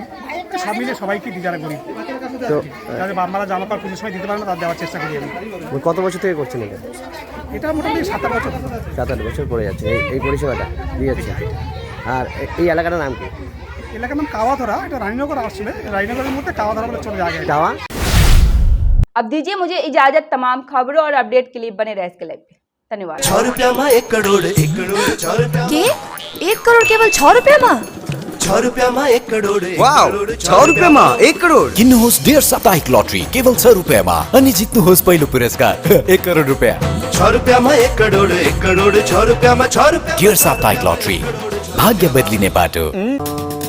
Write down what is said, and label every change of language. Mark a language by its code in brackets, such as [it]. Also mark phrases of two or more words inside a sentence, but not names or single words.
[bn] সব মিলে সবাইকে দিই যারা গরিব, যাদের বাবা জামা কাপড় পুজোর সময় দিতে পারে না, তার দেওয়ার চেষ্টা করি আমি। কত বছর থেকে করছেন এটা? এটা মোটামুটি 7-8 বছর। 7-8 বছর পরে যাচ্ছে এই পরিষেবাটা দিয়ে যাচ্ছে। আর এই এলাকাটার নাম কি? এলাকার নাম কাওয়াধরা। এটা রানীনগর আসলে, রানীনগরের মধ্যে কাওয়াধরা বলে চলে যায়। [hi] अब दीजिए मुझे इजाजत। तमाम खबरों और अपडेट के लिए बने रहे इसके लाइव पे। धन्यवाद। 6 रुपया में 1 करोड़ 1 रुपया के 1 करोड़ केवल 6 रुपया में? 6 रुपया में 1 करोड़। वाव, 6 रुपया में 1 करोड [ne] किन्नुहोस् डेढ साप्ताहिक लटरी केवल 6 रुपयामा अनि जित्नुहोस् पहिलो पुरस्कार 1 करोड रुपया। [hi] 6 रुपया में 1 करोड़ 6 रुपया में 6 रुपया। [ne] डेढ साप्ताहिक लटरी, भाग्य बदलिने बाटो।